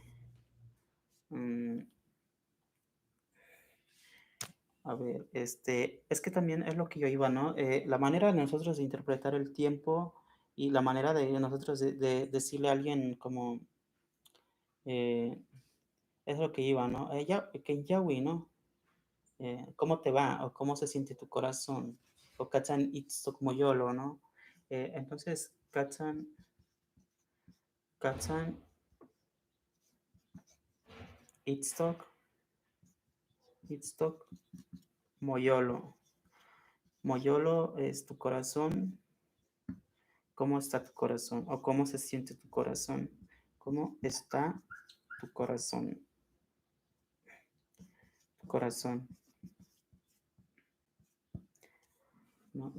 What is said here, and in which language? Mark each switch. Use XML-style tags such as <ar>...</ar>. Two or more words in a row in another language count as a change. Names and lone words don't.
<es>A ver, es que también es lo que yo iba, ¿no? La manera de nosotros de interpretar el tiempo y la manera de nosotros de decirle a alguien como, eh, es lo que iba, ¿no? Que Yahweh, ¿no? ¿Cómo te va? O cómo se siente tu corazón.</es> <nah>O Kachan Itztok Moyolo,</nah> <es>¿no? Entonces,</es> <nah>Kachan Itztok Moyolo.</nah> <es>Moyolo es tu corazón. ¿Cómo está tu corazón? ¿O cómo se siente tu corazón? ¿Cómo está tu corazón? Tu corazón. ¿No?</es>